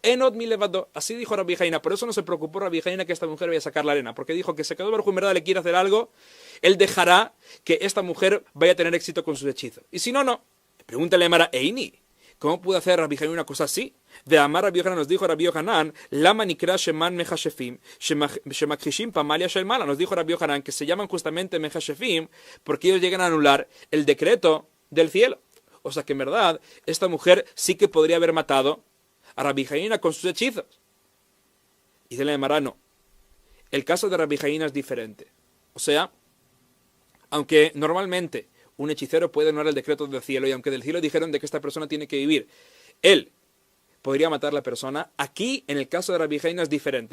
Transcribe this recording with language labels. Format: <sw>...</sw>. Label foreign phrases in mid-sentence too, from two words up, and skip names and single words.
<he>אין עוד מלבדו.</he> <es>Así dijo Rabbi Hanina. Por eso no se preocupó Rabbi Hanina que esta mujer vaya a sacar la arena. Porque dijo que si Akadosh Baruj Hu en verdad le quiere hacer algo, él dejará que esta mujer vaya a tener éxito con sus hechizos. Y si no, no. Pregúntale a Mara Eini, ¿cómo pudo hacer Rabbi Hanina una cosa así?</es> <he>דאמר רבי יוחנן</he> <es>nos dijo Rabbi Yohanan,</es> <he>למה נקרא שמן מכשפים שמכחישים פמליא של מעלה.</he> <es>Nos dijo Rabbi Yohanan que se llaman justamente mechashefim porque ellos llegan a anular el decreto del cielo. O sea que en verdad, esta mujer sí que podría haber matado a Rabbi Hanina con sus hechizos. Dice la Gemara, no. El caso de Rabbi Hanina es diferente. O sea, aunque normalmente un hechicero puede anular el decreto del cielo, y aunque del cielo dijeron de que esta persona tiene que vivir, él podría matar a la persona, aquí en el caso de Rabbi Hanina es diferente.</es>